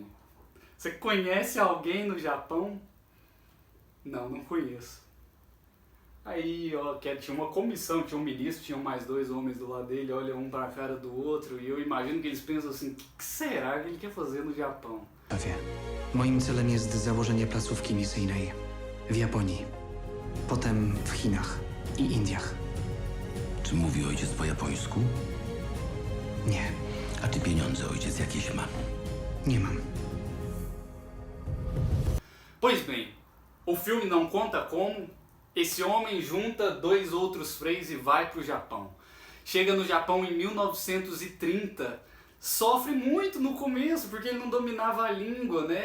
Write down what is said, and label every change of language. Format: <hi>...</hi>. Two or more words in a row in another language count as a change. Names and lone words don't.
<pt>Você conhece alguém no Japão? Não, não conheço. Aí, ó, tinha uma comissão, tinha um ministro, tinham mais 2 homens do lado dele, olha um para a cara do outro, e eu imagino que eles pensam assim: o que será que ele quer fazer no Japão?</pt> <pl>Moim celem jest założenie placówki misyjnej w Japonii, potem w Chinach i Indiach. Czy mówi ojciec po japońsku? Nie, A czy pieniądze ojciec jakieś ma? nie mam.</pl> <pt>Pois bem, o filme não conta como esse homem junta 2 outros freis e vai para o Japão. Chega no Japão em 1930, sofre muito no começo porque ele não dominava a língua, né?</pt>